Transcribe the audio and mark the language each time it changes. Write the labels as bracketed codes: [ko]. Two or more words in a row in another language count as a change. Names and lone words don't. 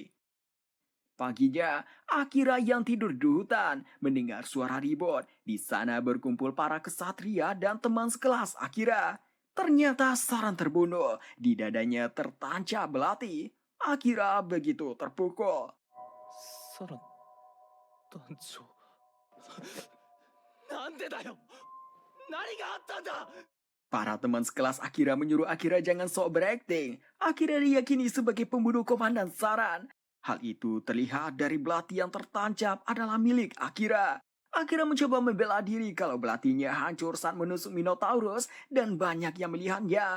[id] Paginya, Akira yang tidur di hutan mendengar suara ribut. Di sana berkumpul para kesatria dan teman sekelas Akira. Ternyata Saran terbunuh, di dadanya tertancap belati. Akira begitu terpukul. [ja] サラ団長なんでだよ何があったんだ [id] Para teman sekelas Akira menyuruh Akira jangan sok berakting. Akira diyakini sebagai pembunuh komandan Saran. Hal itu terlihat dari belati yang tertancap adalah milik Akira. Akira mencoba membela diri kalau belatinya hancur saat menusuk Minotaurus dan banyak yang melihatnya.